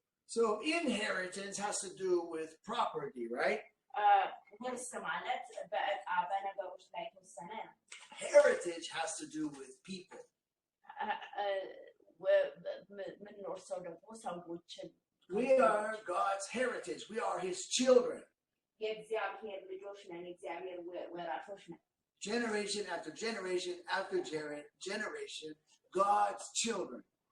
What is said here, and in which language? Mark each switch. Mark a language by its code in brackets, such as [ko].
[en] So inheritance has to do with property, right? [am] ውርስ ማለት በዕቃ በነገሮች ላይ የተወሰነ ነው። [en] Heritage has to do with people. [am] የምንወርሰው ደግሞ ሰዎችን። [en] We are God's heritage. We are His children. [am] የእግዚአብሔር ልጆች ነን፣ የእግዚአብሔር ወራሾች ነን። [en] Generation after generation after generation, God's children.